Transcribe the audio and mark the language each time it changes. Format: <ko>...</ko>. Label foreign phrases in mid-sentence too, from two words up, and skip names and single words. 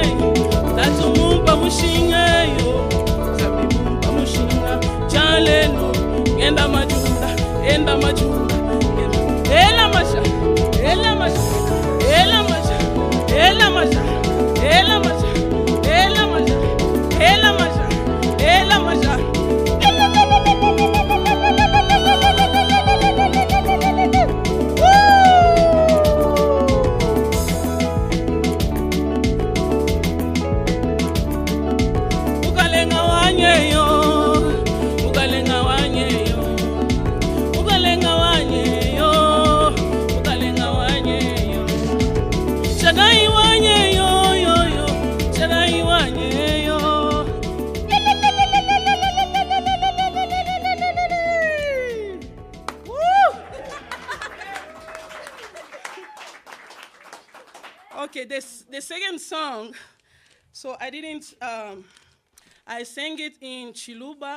<lua>Tatu mumpa mushinga yo, zabi mumpa mushinga. Chaleno, enda majunda, enda majunda. Ela masha, ela masha, ela masha. Ela maja, ela maja, ela maja, ela maja, ela maja. Ugalenga wanye yo, ugalenga wanye yo, ugalenga wanye yo, ugalenga wanye yo. Shadai wanye yo yo yo, shadai wanye yo.</lua> <en>Okay, the second song. So I didn't. I sang it in Chiluba.</en>